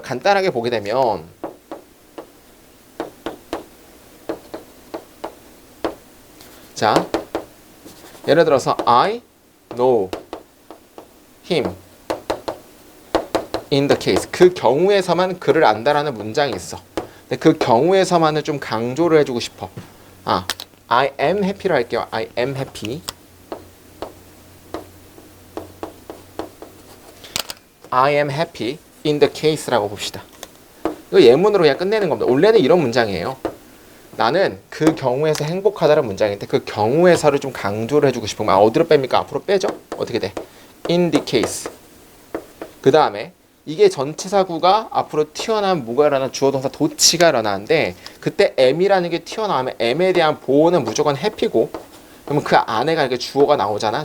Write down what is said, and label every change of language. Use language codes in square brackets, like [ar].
[ko] 간단하게 보게 되면 자 예를 들어서 [en] I know him in the case [ko] 그 경우에서만 그를 안다라는 문장이 있어. 근데 그 경우에서만은 좀 강조를 해주고 싶어. [en] I am happy로 [ko] 할게요. [en] I am happy. I am happy in the case라고 [ko] 봅시다. 이거 예문으로 그냥 끝내는 겁니다. 원래는 이런 문장이에요. 나는 그 경우에서 행복하다는 문장인데 그 경우에서를 좀 강조를 해주고 싶으면 어디로 뺍니까? 앞으로 빼죠? 어떻게 돼? [en] In the case. [ko] 그 다음에 이게 전치사구가 앞으로 튀어나온 뭐가 일어나 주어동사 도치가 일어나는데 그때 am이라는 게 튀어나오면 am에 대한 보호는 무조건 happy고 그러면 그 안에가 이렇게 주어가 나오잖아.